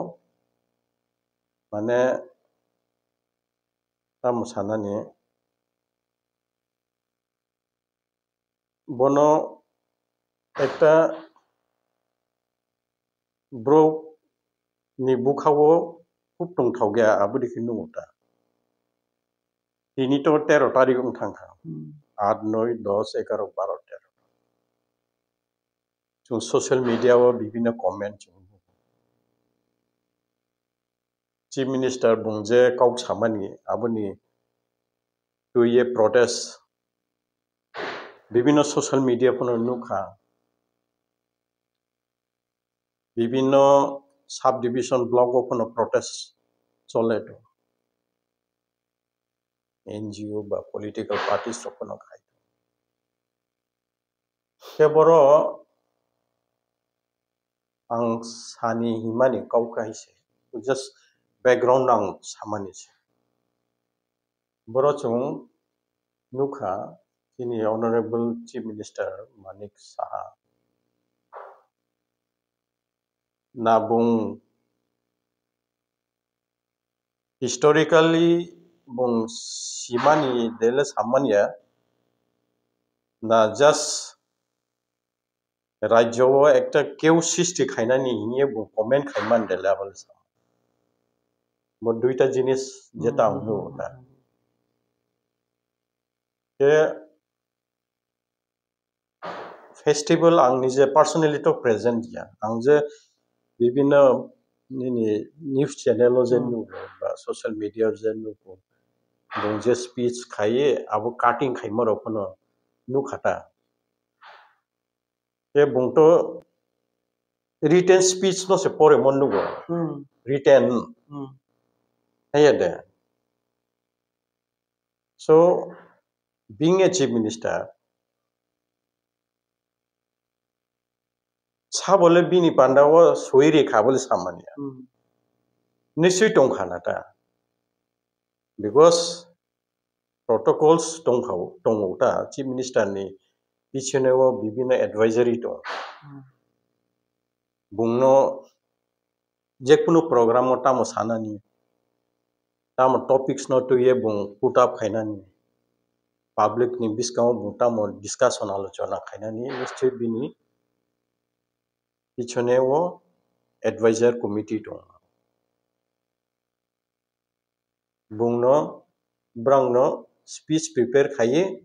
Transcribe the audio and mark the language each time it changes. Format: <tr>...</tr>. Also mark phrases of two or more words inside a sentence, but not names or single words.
<trp>माने ताम सानानि बनो एकटा ब्रो नि बुखावो खूब दंथाव गया आबोदिखे नुता दिनी तो 13 तारिख थांखा 8 9 10 11 12 13 जों</trp> <en>social media</en> <trp>वो विभिन्न</trp> <en>comment chief minister</en> <trp>बुंजे काउ सामानि आबोनि तो ये प्रोटेस्ट विभिन्न</trp> <en>social media</en> <trp>फोन नुखा विभिन्न</trp> <en>sub division block</en> <trp>फोन प्रोटेस्ट चले तो एनजीओ बा</trp> <en>political parties</en> <trp>फोन खाय के बरो आं सानि हिमानि काउका हिसे</trp> <en>just background</en> <trp>आं सामानि से बरो चुं नुखा जिनि</trp> <en>honourable chief minister</en> <trp>मानिक साहा नाबुं हिस्टोरिकली बुं सिमानि देले सामानिया ना जस्ट राज्यों एक केव सृष्टि खायनानि हिये बुं कमेंट खायमान देले आबल सा बो दुइटा जिनिस जेता आंनो ना के फेस्टिवल आं निजे पर्सनली तो प्रेजेंट या आं जे विभिन्न</trp> <en>news channel</en> <trp>जे नु बा</trp> <en>social media</en> <trp>जे नु बुं जे स्पीच खाये आबो काटिंग खायमरो फनो नु खाता के बुंतो</trp> <en>written speech</en> <trp>नो से परे मन नुगो रिटेन है दे</trp> <en>so being a chief minister</en> <trp>साबले बिनि पांडाव सोयरे खाबल सामानिया निश्चय दंखानाता</trp> <en>because protocols</en> <trp>दंखावता</trp> <en>chief minister</en> <trp>नि बिछनेव विभिन्न एडवाइजरी दं बुंनो जेकुनु प्रोग्राम तामो सानानि तामो टॉपिक्स न तो ये बुं</trp> <en>put up</en> <trp>खाइनानि पब्लिक नि बिस्काउ बुं तामो डिस्कशन आलोचना खाइनानि निश्चय बिनि पिछने वो</trp> <en>advisor committee</en> <trp>दं बुंनो ब्रांनो</trp> <en>speech prepare</en> <trp>खाइ</trp>